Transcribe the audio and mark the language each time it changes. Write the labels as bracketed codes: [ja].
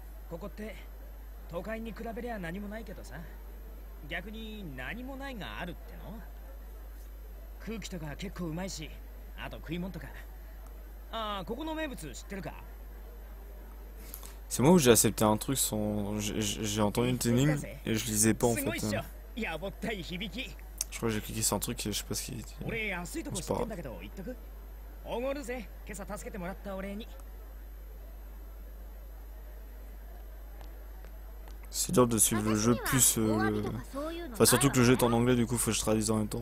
[ja] ここって都会に比べりゃ何もないけどさ。逆に何もないがあるっての？空気とか結構うまいし、あと食い物とか。ああ、ここの名物知ってるか？ [fr] C'est moi où j'ai accepté un truc sans... J'ai entendu une énigme et je lisais pas en [ja] すごいっ [fr] fait. [ja] しょ。やぼったい響き。 [fr] Je crois que j'ai cliqué sur un truc et je sais pas ce qu'il dit. [ja] 俺安いとこ知ってんだけど言っとく。おごるぜ。今朝助けてもらったお礼に。 [fr] C'est dur de suivre le jeu plus le... Enfin surtout que le jeu est en anglais, du coup faut que je traduise en même temps.